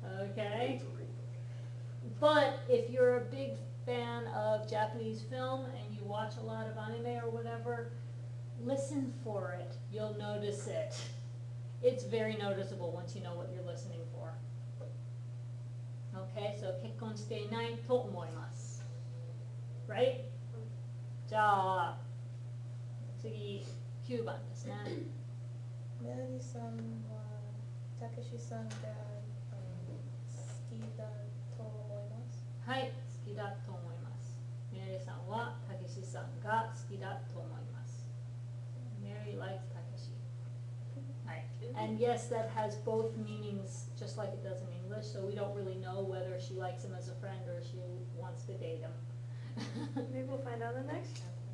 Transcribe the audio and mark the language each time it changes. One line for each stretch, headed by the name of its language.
English: Okay? But if you're a big fan of Japanese film and you watch a lot of anime or whatever, listen for it. You'll notice it. It's very noticeable once you know what you're listening for. Okay, so
Japanese: 結婚していないと思います.
English: Right?
Japanese: じゃあ、次、9番ですね。メアリーさんはたけしさんが好きだと思います。はい、好きだと思います。メアリーさんはたけしさんが好きだと思います。
English: Mary likes Takeshi. Right. And yes, that has both meanings just like it does in English, so we don't really know whether she likes him as a friend or she wants to date him. Maybe we'll find out in the next chapter.